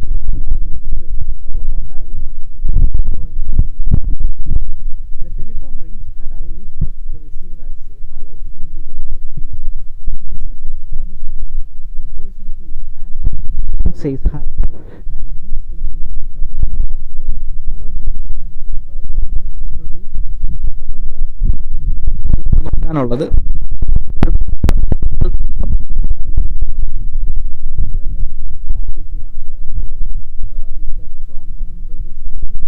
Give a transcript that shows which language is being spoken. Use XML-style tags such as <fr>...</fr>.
<ml>ഒരു ആകൃതിയിൽ ഉള്ളതുകൊണ്ടായിരിക്കണം 0 എന്ന് പറയുന്നത്.</ml> <en>The telephone rings and I lift up the receiver and say hello into the mouthpiece. Business establishment, the person who is answering says hello and gives the name of the company or firm. Hello Johnson and Brothers.</en> <ml>അപ്പോൾ നമ്മൾ നോക്കാനുള്ളത് നമ്മളിപ്പോൾ എവിടെയെങ്കിലും phone വിളിക്കുകയാണെങ്കിൽ</ml> <en>hello is that Johnson and Brothers</en>